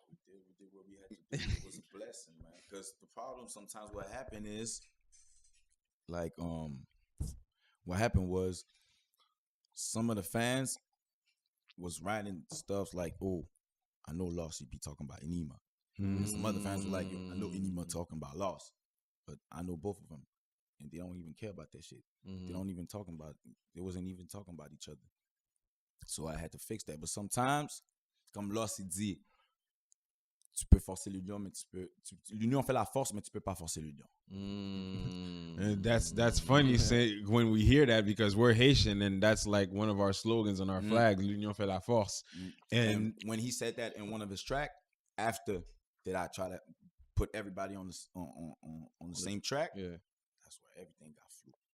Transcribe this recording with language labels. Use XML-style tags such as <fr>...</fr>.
<en>We did what we had to do. It was a blessing, man. Because the problem sometimes what happened is, like, what happened was some of the fans was writing stuff like, "Oh, I know Lost, he be talking about Enima." And some other fans were like, "Yo, I know Enima talking about Lost, but I know both of them, and they don't even care about that shit. They don't even talking about. They wasn't even talking about each other." So I had to fix that. But sometimes,</en> <fr>comme Lost il dit, tu peux forcer l'union, mais l'union fait la force, mais tu peux pas forcer l'union.</fr> <en>And that's funny say when we hear that because we're Haitian and that's like one of our slogans on our flag,</en> <fr>l'union fait la force.</fr> <en>And when he said that in one of his track, after that I try to put everybody on the same track, that's where everything got flew.</en>